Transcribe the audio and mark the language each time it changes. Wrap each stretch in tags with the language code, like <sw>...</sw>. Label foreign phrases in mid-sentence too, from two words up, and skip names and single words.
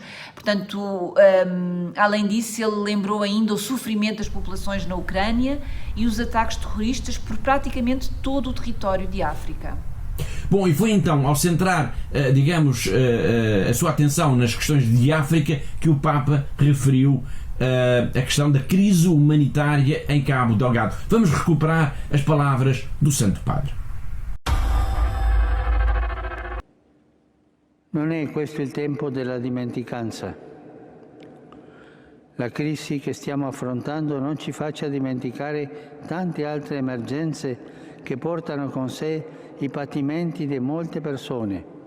<pt>Portanto, além disso, ele lembrou ainda o sofrimento das populações na Ucrânia e os ataques terroristas por praticamente todo o território de África. Bom, e foi então ao centrar, digamos, a sua atenção nas questões de África que o Papa referiu a questão da crise humanitária em Cabo Delgado. Vamos recuperar as palavras do Santo Padre.</pt> <it>Non è questo il tempo della dimenticanza. La crisi che stiamo affrontando non ci faccia dimenticare tante altre emergenze che portano con sé i patimenti di molte persone.</it>